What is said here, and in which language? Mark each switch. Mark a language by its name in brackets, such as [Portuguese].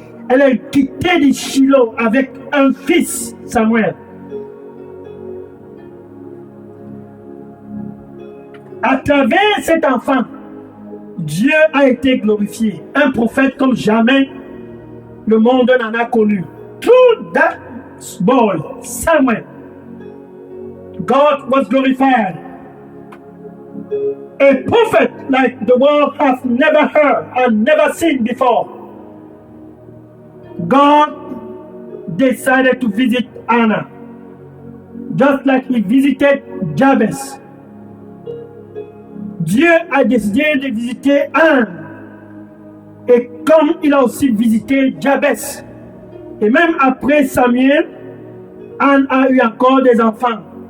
[French] Elle a quitté de Shiloh avec un fils, Samuel. À travers cet enfant, Dieu a été glorifié. Un prophète comme jamais le monde n'en a connu. [English] Through that boy, Samuel, God was glorified. A prophet like the world has never heard and never seen before. God decided to visit Anna, just like he visited Jabez. [French] Dieu a décidé de visiter Anne, et comme il a aussi visité Jabez. Et même après Samuel, Anne a eu encore des enfants.